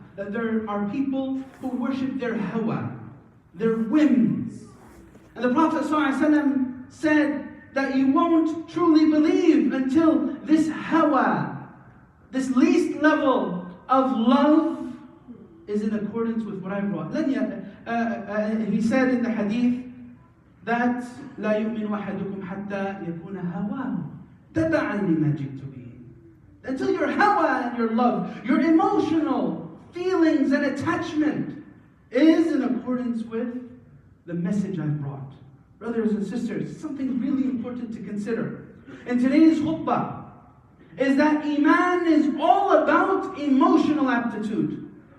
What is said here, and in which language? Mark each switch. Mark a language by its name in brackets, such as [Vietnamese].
[English] That there are people who worship their hawa, their whims. And the Prophet ﷺ said that you won't truly believe until this hawa, this least level of love, is in accordance with what I brought. He said in the hadith that [Arabic] لا يؤمن أحدكم حتى يكون هواه تبعا لما جئت به. [English] Until your hawa and your love, your emotional feelings and attachment is in accordance with the message I've brought. Brothers and sisters, something really important to consider in today's khutbah is that Iman is all about emotional aptitude.